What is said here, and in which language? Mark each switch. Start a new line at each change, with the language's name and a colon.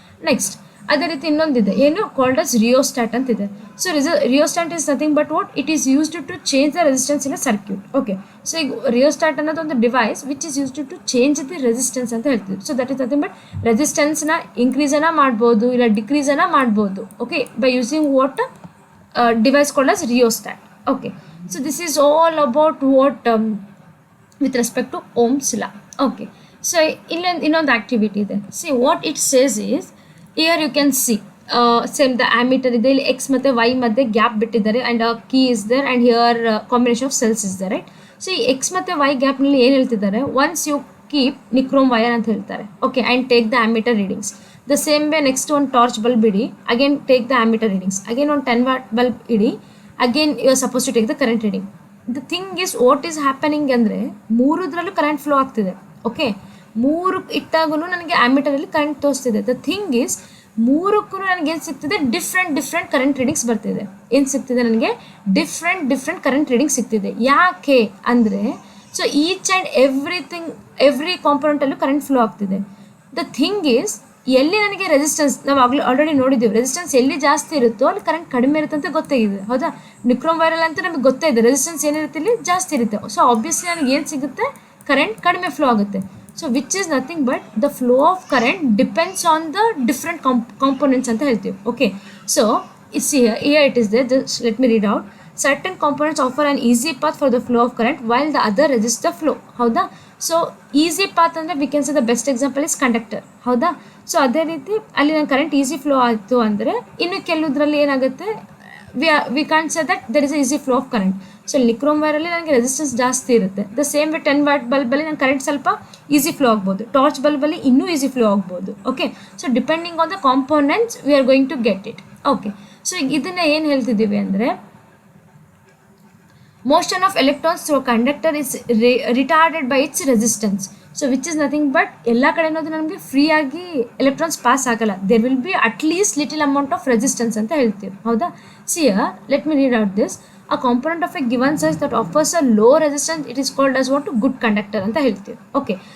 Kannada: Next ಅದೇ ರೀತಿ ಇನ್ನೊಂದಿದೆ, ಏನು ಕಾಲ್ಡ್ ಆಸ್ ರಿಯೋಸ್ಟಾಟ್ ಅಂತಿದೆ.
English: So rheostat is nothing but what, it is used to change the resistance in a circuit. Okay.
Kannada: So ಈಗ rheostat ಅನ್ನೋದು ಒಂದು device
English: which is used to change the resistance
Kannada: ಅಂತ ಹೇಳ್ತೀವಿ.
English: so that is nothing but
Kannada: ರೆಸಿಸ್ಟೆನ್ಸ್ನ ಇನ್ಕ್ರೀಸನ್ನು ಮಾಡ್ಬೋದು, ಇಲ್ಲ ಡಿಕ್ರೀಸನ್ನು ಮಾಡ್ಬೋದು.
English: Okay. By using what device called as rheostat. Okay. So this is all about what with respect to Ohm's law. Okay.
Kannada: So ಇನ್ನೊಂದು activity ಇದೆ.
English: See what it says is, here you can see same the ammeter ಇದೆ,
Kannada: ಇಲ್ಲಿ x ಮತ್ತು y ಮಧ್ಯೆ gap ಬಿಟ್ಟಿದ್ದಾರೆ,
English: and a key is there, and here combination of cells is there, right?
Kannada: So ಈ x ಮತ್ತು y ಗ್ಯಾಪ್ನಲ್ಲಿ ಏನು ಹೇಳ್ತಿದ್ದಾರೆ,
English: once you keep nichrome wire
Kannada: ಅಂತ ಹೇಳ್ತಾರೆ. Okay.
English: And take the ammeter readings. The same way next one torch bulb idi, again take the ammeter readings. Again on 10 watt bulb idi, again you are supposed to take the current reading. The thing is what is happening andre,
Kannada: ಮೂರುದ್ರಲ್ಲೂ current flow ಆಗ್ತಿದೆ.
English: Okay.
Kannada: ಮೂರು ಇಟ್ಟಾಗೂ ನನಗೆ ammeter ಅಲ್ಲಿ current ತೋರಿಸ್ತಿದೆ.
English: The thing is
Kannada: ಮೂರಕ್ಕೂ ನನಗೆ ಏನು ಸಿಗ್ತಿದೆ, different current readings ಬರ್ತಿದೆ. ಏನು ಸಿಗ್ತಿದೆ ನನಗೆ? Different current reading ಸಿಗ್ತಿದೆ. ಯಾಕೆ ಅಂದರೆ,
English: so each and every
Kannada: ಕಾಂಪೊನೆಂಟಲ್ಲೂ current flow ಆಗ್ತಿದೆ.
English: the thing is,
Kannada: ಎಲ್ಲಿ ನನಗೆ ರೆಸಿಸ್ಟೆನ್ಸ್, ನಾವು ಆಲ್ರೆಡಿ ನೋಡಿದ್ದೀವಿ, ರೆಸಿಸ್ಟೆನ್ಸ್ ಎಲ್ಲಿ ಜಾಸ್ತಿ ಇರುತ್ತೋ ಅಲ್ಲಿ ಕರೆಂಟ್ ಕಡಿಮೆ ಇರುತ್ತೆ ಅಂತ ಗೊತ್ತಾಗಿದೆ, ಹೌದಾ? ನಿಕ್ರೋಮ್ ವೈರಲ್ಲಿ ಅಂತ ನಮಗೆ ಗೊತ್ತೇ ಇದೆ ರೆಸಿಸ್ಟೆನ್ಸ್ ಏನಿರುತ್ತೆ ಇಲ್ಲಿ ಜಾಸ್ತಿ ಇರುತ್ತೆ. ಸೊ ಆಬ್ವಿಯಸ್ಲಿ ನನಗೆ ಏನು ಸಿಗುತ್ತೆ, ಕರೆಂಟ್ ಕಡಿಮೆ ಫ್ಲೋ ಆಗುತ್ತೆ.
English: so which is nothing but the flow of current depends on the different components
Kannada: ಅಂತ ಹೇಳ್ತೀವಿ.
English: Okay. So here it is there, just let me read out. Certain components offer an easy path for the flow of current while the other resist the flow.
Kannada: ಹೌದಾ?
English: So easy path ಅಂದರೆ we can say the best example is conductor. ಹೌದಾ?
Kannada: So ಅದೇ ರೀತಿ ಅಲ್ಲಿ ನನ್ನ current easy flow ಆಯಿತು ಅಂದರೆ, ಇನ್ನು ಕೆಲವುದ್ರಲ್ಲಿ ಏನಾಗುತ್ತೆ,
English: We can't say that there is a easy flow of current.
Kannada: So nichrome ವೈರಲ್ಲಿ ನನಗೆ ರೆಸಿಸ್ಟೆನ್ಸ್ ಜಾಸ್ತಿ ಇರುತ್ತೆ.
English: the same way
Kannada: 10 ವಾಟ್ ಬಲ್ಬಲ್ಲಿ ನನ್ನ ಕರೆಂಟ್ ಸ್ವಲ್ಪ ಈಸಿ ಫ್ಲೋ ಆಗ್ಬೋದು, ಟಾರ್ಚ್ ಬಲ್ಬಲ್ಲಿ ಇನ್ನೂ ಈಸಿ ಫ್ಲೋ ಆಗ್ಬೋದು. Okay.
English: So depending on the components we are going to get it. Okay.
Kannada: So ಇದನ್ನು ಏನು ಹೇಳ್ತಿದ್ದೀವಿ ಅಂದರೆ,
English: motion of electrons through a conductor is retarded by its resistance. So which is nothing but
Kannada: ಎಲ್ಲ ಕಡೆನೂ ನಮಗೆ free ಆಗಿ electrons pass ಆಗಲ್ಲ.
English: there will be at least little amount of resistance
Kannada: ಅಂತ ಹೇಳ್ತೀವಿ. ಹೌದಾ?
English: See let me read out this. A component of a given size that offers a low resistance, it is called as what, good conductor
Kannada: ಅಂತ ಹೇಳ್ತೀವಿ.
English: Okay.